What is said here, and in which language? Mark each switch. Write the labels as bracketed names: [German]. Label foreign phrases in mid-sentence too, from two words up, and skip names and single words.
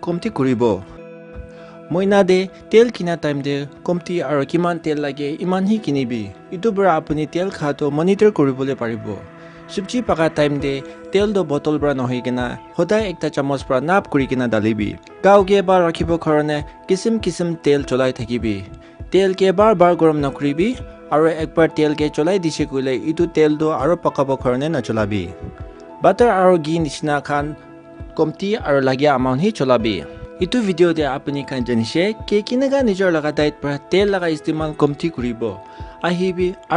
[Naga Pidgin] komti kuribo moina de tel kina time de komti aro kiman tel lage iman hi kinibi itu bra apuni tel khato monitor koribole paribo subji paka time de tel do bottle bra nohi kina hodai ekta chamos pra nap kuri kina dalibi gao ge bar rakhibo khorone kisim tel cholai thakibi tel ke bar gorom nakribi aro ekbar tel ke cholai dise kule itu tel do aro pakabo khorone na cholabi butter aro ghee nishna khan komti aro lagya amount hi cholabi itu video de apni khan janishe ke kinaga nijor laga diet pra tel laga istemal komti kuribo ahibi aro